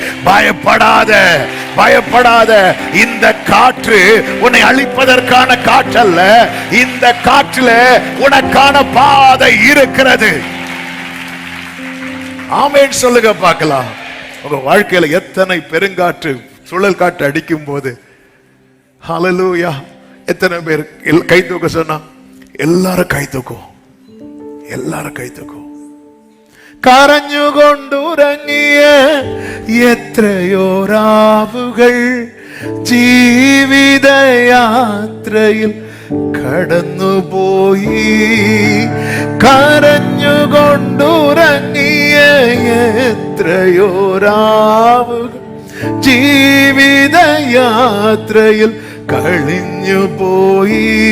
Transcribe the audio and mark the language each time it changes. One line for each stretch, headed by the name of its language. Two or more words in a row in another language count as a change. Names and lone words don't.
Tamil: பயப்படாத, இந்த காற்று உன்னை அழிப்பதற்கான காற்றல்ல, இந்த காற்றுல உனக்கான பாதை இருக்கிறது. ஆமென் சொல்லுங்க பார்க்கலாம். உங்க வாழ்க்கையில எத்தனை பெருங்காற்று சுழல் காற்று அடிக்கும் போது ஹல்லேலூயா, எத்தனை பேர் கை தூக்க சொன்னா எல்லாரும் கை தூக்கும்.
Malayalam: കരഞ്ഞുകൊണ്ടുറങ്ങിയ എത്രയോ രാവുകൾ ജീവിതയാത്രയിൽ കടന്നുപോയി. കരഞ്ഞുകൊണ്ടുറങ്ങിയ എത്രയോ രാവുകൾ ജീവിതയാത്രയിൽ കഴിഞ്ഞുപോയി.